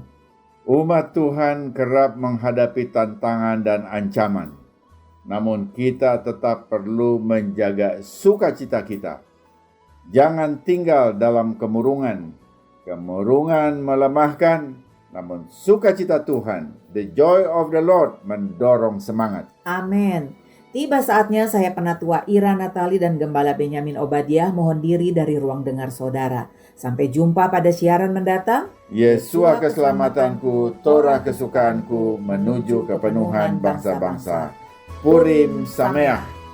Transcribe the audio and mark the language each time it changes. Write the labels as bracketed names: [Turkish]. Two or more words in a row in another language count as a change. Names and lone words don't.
[Indonesian] Umat Tuhan kerap menghadapi tantangan dan ancaman. Namun kita tetap perlu menjaga sukacita kita. Jangan tinggal dalam kemurungan. Kemurungan melemahkan, namun sukacita Tuhan, [English] the joy of the Lord, [Indonesian] mendorong semangat. Amin. Tiba saatnya saya Penatua Ira Natali dan Gembala Benyamin Obadiah mohon diri dari ruang dengar saudara. Sampai jumpa pada siaran mendatang. Yesua keselamatanku, Torah kesukaanku, menuju kepenuhan bangsa-bangsa. [Hebrew] פורים שמח.